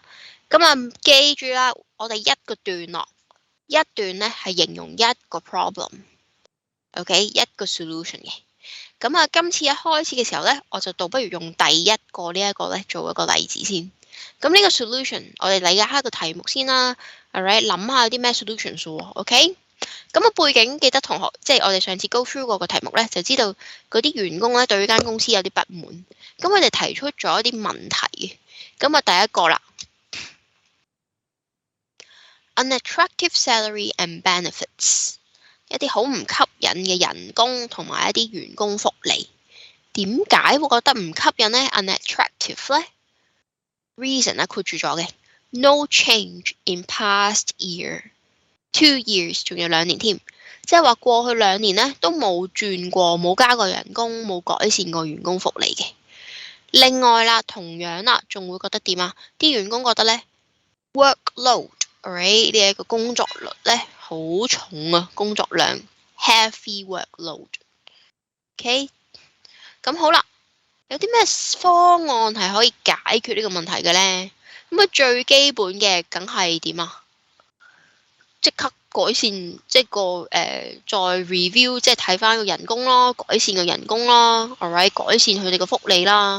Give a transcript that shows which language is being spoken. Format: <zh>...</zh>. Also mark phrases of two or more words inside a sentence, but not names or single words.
<yue>咁啊，記住啦，我哋一個段落，一段咧係形容一個 problem，OK，一個 solution 嘅。咁啊，今次一開始嘅時候咧，我就倒不如用第一個呢一個咧做一個例子先。咁呢個 solution， 我哋理解下個題目先啦。Alright， 諗下有啲咩 solutions 喎 ，OK？咁啊，背景記得同學，即係我哋上次</yue> <en>go through</en> <yue>過個題目咧，就知道嗰啲員工咧對呢間公司有啲不滿，咁佢哋提出咗一啲問題。咁啊，第一個啦</yue> <en>，unattractive salary and benefits，</en> <yue>一啲好唔吸引嘅人工同埋一啲員工福利。點解會覺得唔吸引咧 ？unattractive 咧 ？reason 啊，括住咗嘅 ，</yue> <en>no change in past year。 2 years</en> <yue>仲有2年添，即係話過去2年咧都冇轉過，冇加過人工，冇改善過員工福利嘅。另外啦，同樣啦，仲會覺得點啊？啲員工覺得咧</yue> <en>workload，right</en> <yue>呢一個工作率咧好重啊，工作量</yue> <en>heavy workload。</en> <yue>OK， 咁好啦，有啲咩方案係可以解決呢個問題嘅咧？咁啊，最基本嘅梗係點啊？即刻改善，即係個再 review， 即係睇翻個人工咯，改善個人工咯 ，alright， 改善佢哋個福利啦。</yue>